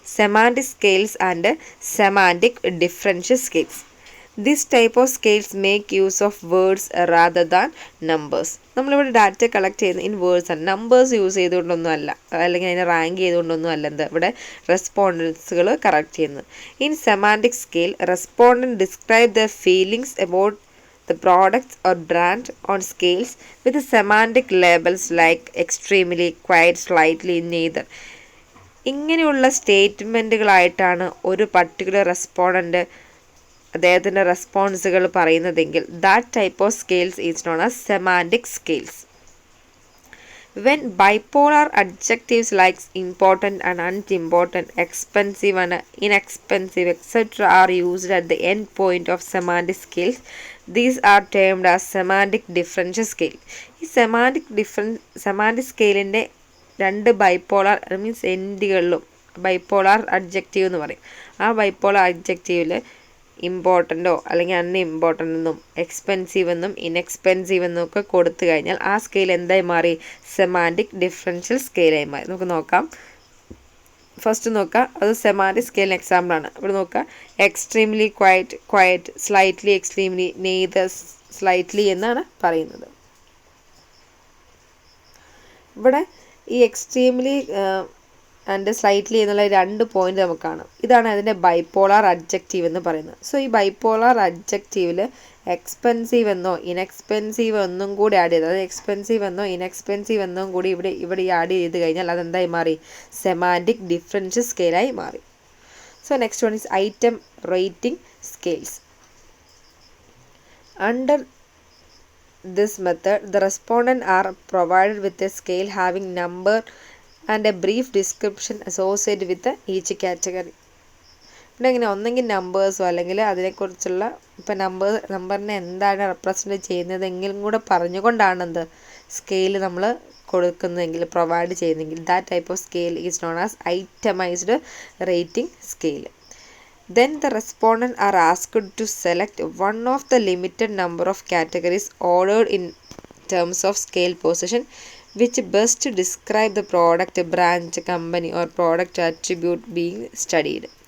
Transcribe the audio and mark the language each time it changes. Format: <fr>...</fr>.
<en>Semantic scales and semantic differential scales. This type of scales make use of words rather than numbers.</en> <ml>നമ്മളിവിടെ data collect ചെയ്യുന്ന in words ആണ്, numbers use ചെയ്തുകൊണ്ടൊന്നും അല്ല, അല്ലെങ്കിൽ അതിനെ rank ചെയ്തുകൊണ്ടൊന്നും അല്ല എന്താ ഇവിടെ റെസ്പോണ്ടൻസുകൾ കറക്റ്റ് ചെയ്യുന്നത്.</ml> <en>In semantic scale respondent describe the feelings about the products or brand on scales with semantic labels like extremely, quite, slightly, neither.</en> <ml>ഇങ്ങനെയുള്ള സ്റ്റേറ്റ്മെൻറ്റുകളായിട്ടാണ് ഒരു പർട്ടിക്കുലർ റെസ്പോണ്ടൻ്റ് അദ്ദേഹത്തിൻ്റെ റെസ്പോൺസുകൾ പറയുന്നതെങ്കിൽ</ml> <en>That type of scales is known as semantic scales. When bipolar adjectives like important and unimportant, expensive and inexpensive, etc. are used at the end point of semantic scales, these are termed as semantic differential scale.</en> <ml>ഈ semantic സ്കെയിലിൻ്റെ രണ്ട് bipolar means എൻഡുകളിലും bipolar adjective എന്ന് പറയും. ആ bipolar അഡ്ജക്റ്റീവിൽ ഇമ്പോർട്ടൻറ്റോ അല്ലെങ്കിൽ unimportant എന്നും expensive എന്നും inexpensive എന്നും ഒക്കെ കൊടുത്തു കഴിഞ്ഞാൽ ആ സ്കെയിൽ എന്തായി മാറി? സെമാൻറ്റിക് ഡിഫറൻഷ്യൽ സ്കെയിലായി മാറി. നമുക്ക് നോക്കാം. ഫസ്റ്റ് നോക്കാം, അത് സെമാൻറ്റിക് സ്കെയിലിന് എക്സാമ്പിളാണ്. ഇവിടെ നോക്കാം, extremely quiet, slightly extremely, neither slightly എന്നാണ് പറയുന്നത്. ഇവിടെ ഈ എക്സ്ട്രീംലി ആൻഡ് സ്ലൈറ്റ്ലി എന്നുള്ള 2 പോയിന്റ് നമുക്ക് കാണാം. ഇതാണ് അതിൻ്റെ ബൈപ്പോളാർ അഡ്ജക്റ്റീവ് എന്ന് പറയുന്നത്. സോ ഈ ബൈപ്പോളാർ അഡ്ജക്റ്റീവിൽ എക്സ്പെൻസീവ് എന്നോ ഇൻഎക്സ്പെൻസീവ് എന്നും കൂടി ആഡ് ചെയ്ത്, അതായത് എക്സ്പെൻസീവ് എന്നോ ഇൻഎക്സ്പെൻസീവ് എന്നും കൂടി ഇവിടെ ആഡ് ചെയ്ത് കഴിഞ്ഞാൽ അതെന്തായി മാറി? സെമാൻറ്റിക് ഡിഫറൻഷ്യൽ സ്കെയിലായി മാറി.</ml> <en>So next one is item rating scales. Under this method, the respondents are provided with a scale having number and a brief description associated with each category.</en> <ml>ഇവിടെ ഇങ്ങനെ ഒന്നെങ്കിൽ നമ്പേഴ്സോ അല്ലെങ്കിൽ അതിനെക്കുറിച്ചുള്ള ഇപ്പം നമ്പറിനെ എന്താണ് റെപ്രസെൻറ്റ് ചെയ്യുന്നതെങ്കിലും കൂടെ പറഞ്ഞുകൊണ്ടാണ് എന്ത് സ്കെയിൽ നമ്മൾ കൊടുക്കുന്നതെങ്കിൽ പ്രൊവൈഡ് ചെയ്യുന്നതെങ്കിൽ</ml> <en>That type of scale is known as itemised rating scale. Then the respondents are asked to select one of the limited number of categories ordered in terms of scale position which best describe the product, branch, company or product attribute being studied.</en>